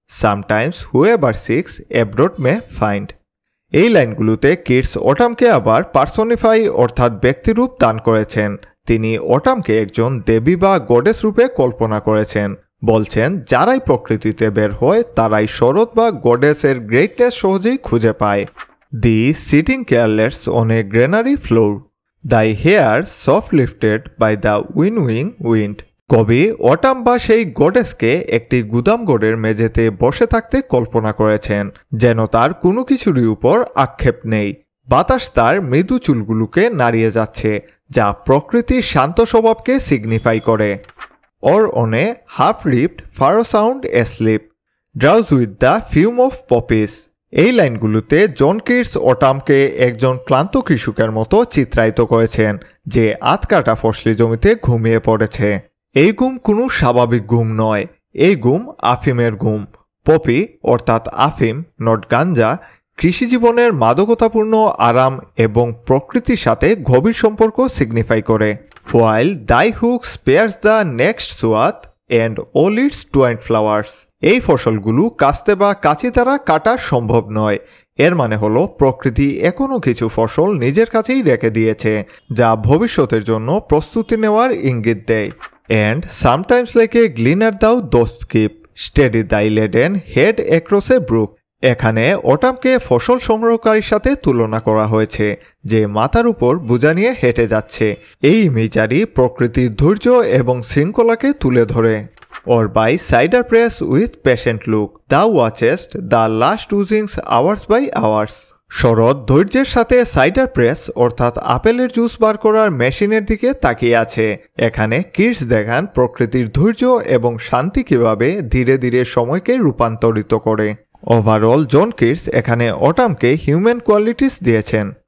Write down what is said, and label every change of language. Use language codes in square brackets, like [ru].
[en] Sometimes whoever seeks abroad may find. [bn] এই লাইনগুলোতে Kitts অটামকে আবার personify অর্থাৎ ব্যক্তিরূপ দান করেছেন। তিনি অটামকে একজন দেবী বা গডেস রূপে কল্পনা করেছেন। বলছেন যারাই প্রকৃতিতে বের হয় তারাই শরৎ বা গডেসের গ্রেটনেস সহজেই খুঁজে পায়। [en] The sitting careless on a granary floor thy hair soft lifted by the winnowing wind। [bn] কবি অটাম বা সেই গডেসকে একটি গুদামঘরের মেঝেতে বসে থাকতে কল্পনা করেছেন, যেন তার কোনো কিছুরই উপর আক্ষেপ নেই। বাতাস তার মৃদু চুলগুলোকে নাড়িয়ে যাচ্ছে, যা প্রকৃতির শান্ত স্বভাবকে সিগনিফাই করে। [en] or on a half-ripped furrow sound asleep, drowse with the fume of poppies। [bn] এই লাইনগুলোতে জন কিটস অটামকে একজন ক্লান্ত কৃষকের মতো চিত্রায়িত করেছেন, যে আধকাটা ফসলি জমিতে ঘুমিয়ে পড়েছে। এই ঘুম কোনো স্বাভাবিক ঘুম নয়, এই ঘুম আফিমের ঘুম। পপি অর্থাৎ আফিম, নট গাঞ্জা, কৃষিজীবনের মাদকতাপূর্ণ আরাম এবং প্রকৃতির সাথে গভীর সম্পর্ক সিগনিফাই করে। [en] While thy hook spares the next swath and all its twined flowers। [bn] এই ফসলগুলো কাস্তে বা কাঁচি দ্বারা কাটা সম্ভব নয়। এর মানে হলো প্রকৃতি এখনও কিছু ফসল নিজের কাছেই রেখে দিয়েছে, যা ভবিষ্যতের জন্য প্রস্তুতি নেওয়ার ইঙ্গিত দেয়। [en] And sometimes like a gleaner thou dost keep steady thy laden head across a brook। [bn] এখানে অটামকে ফসল সংগ্রহকারীর সাথে তুলনা করা হয়েছে, যে মাথার উপর বোঝা নিয়ে হেঁটে যাচ্ছে। এই ইমেজারি প্রকৃতির ধৈর্য এবং শৃঙ্খলাকে তুলে ধরে। [en] or by cider press with patient look thou watchest the last oozings hours by hours। [bn] শরৎ ধৈর্যের সাথে সাইডার প্রেস অর্থাৎ আপেলের জুস বার করার মেশিনের দিকে তাকিয়ে আছে। এখানে কিটস দেখান প্রকৃতির ধৈর্য এবং শান্তি কিভাবে ধীরে ধীরে সময়কে রূপান্তরিত করে। ওভারঅল জন কিটস এখানে অটামকে হিউম্যান কোয়ালিটিস দিয়েছেন।